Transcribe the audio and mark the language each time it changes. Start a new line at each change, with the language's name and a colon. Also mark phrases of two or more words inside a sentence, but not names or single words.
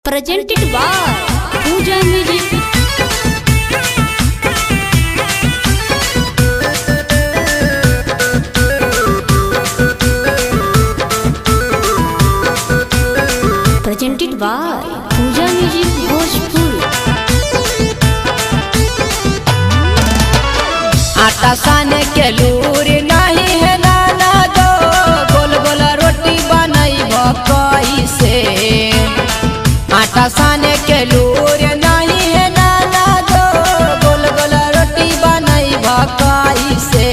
English: presented by Pooja Music. Presented by Pooja Music Bhojpur.
Bhojpuri: आटा साने के लूर नहीं है नाना दो, गोल गोल रोटी बनाई भकई से। आटा साने के लूर नहीं है नाना दो, गोल गोल रोटी बनाई भकई से।